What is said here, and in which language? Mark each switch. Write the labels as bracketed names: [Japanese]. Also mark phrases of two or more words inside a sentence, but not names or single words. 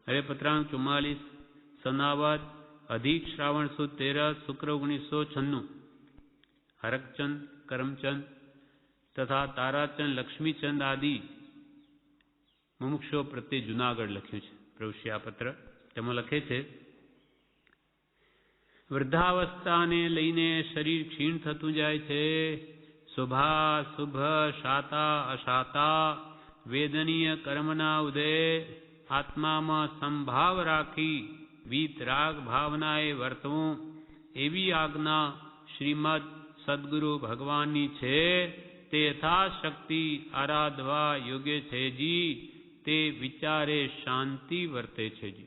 [Gujarati] હરિપત્રાંક 44 સનાવત અધિક શ્રાવણ સુદ 13 શુક્ર 1996 હરકચંદ કરમચંદ તથા તારાચંદ લક્ષ્મીચંદ આદિ મુમુક્ષો પ્રત્યે જૂનાગઢ लख्યું છે પ્રભુશ્રી આ પત્ર તેમાં લખે છે વૃદ્ધાવસ્થાને લઈને શરીર ક્ષીણ થતું જાય છે શુભાશુભ શાતા અશાતા વેદનીય કર્મના ઉદય આત્મામાં સંભાવ રાખી વીતરાગ ભાવનાએ વર્તવું એવી આજ્ઞા શ્રીમદ સદગુરુ ભગવાનની છે તે યથાશક્તિ આરાધવા યોગ્ય છે જી તે વિચારે શાંતિ વર્તે છે જી।